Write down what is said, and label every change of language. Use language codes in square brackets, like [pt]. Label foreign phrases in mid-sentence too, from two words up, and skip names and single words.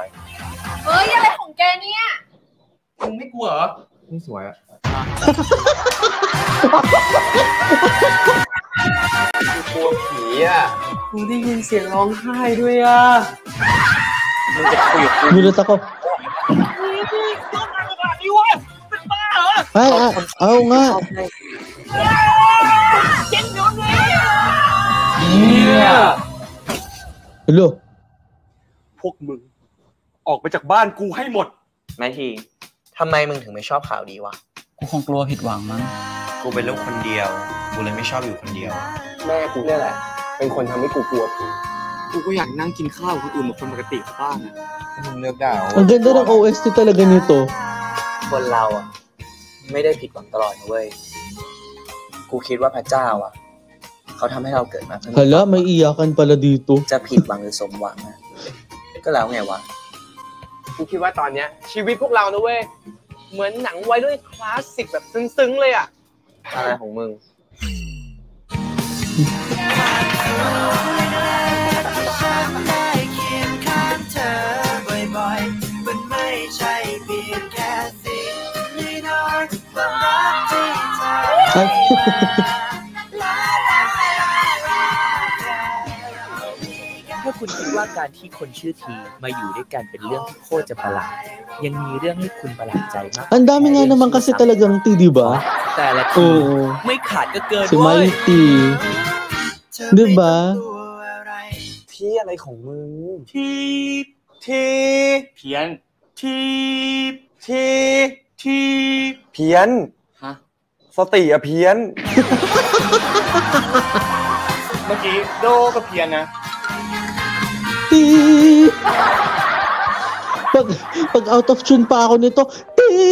[th] เฮ้ยอะไรของแกเนี่ย มึงไม่กลัวเหรอ ไม่สวยอ่ะ กูกลัวผีอ่ะกูได้ยินเสียงร้องไห้ด้วยอ่ะ มึงจะคุยกับกู [tl] Gulat ako. Ay, oo nga. [th] เนี่ย [en] Hello. [th] พวกมึงออกไปจากบ้านกูให้หมด แม่ทีทำไมมึงถึงไม่ชอบข่าวดีวะ กูคงกลัวผิดหวังมั้ง กูเป็นลูกคนเดียว กูเลยไม่ชอบอยู่คนเดียว แม่กูเนี่ยแหละ เป็นคนทำให้กูกลัวผีกูก็อยากนั่งกินข้าวกับคนอื่นเหมือนคนปกติของบ้านนะ มึงเลือกได้เหรอ [tl] Ang ganda ng OST talaga nito. [th] คนเราอ่ะ ไม่ได้ผิดหวังตลอดนะเว้ย กูคิดว่าพระเจ้าอ่ะ เขาทำให้เราเกิดมาเพื่อ [tl] Hala, may iyakan pala dito. [th] จะผิดหวังหรือสมหวังนะก็แล้วไงวะ กูคิดว่าตอนเนี้ยชีวิตพวกเรานะเว้ย เหมือนหนังวัยรุ่นคลาสสิกแบบซึ้งๆเลยอ่ะ อะไรของมึง [tl] Ay. [th] ถ้าคุณคิดว่าการที่คนชื่อทีมาอยู่ด้วยกันเป็นเรื่องที่โคตรจะประหลาดยังมีเรื่องให้คุณประหลาดใจมาก [tl] Ang dami nga naman kasi talagang T, di ba? [th] แต่ละที [tl] Oo. [th] ไม่ขาดก็เกิน [tl] Si [th] เว้ย [tl] Mighty. Di ba? [th] ที่อะไรของมึง ทีเพี้ยน ทีเ พี้ยน ฮะ สติอะเพี้ยน เมื่อกี้โดก็เพี้ยนนะ [tl] T. Pag [en] out of tune [tl] pa ako nito, T.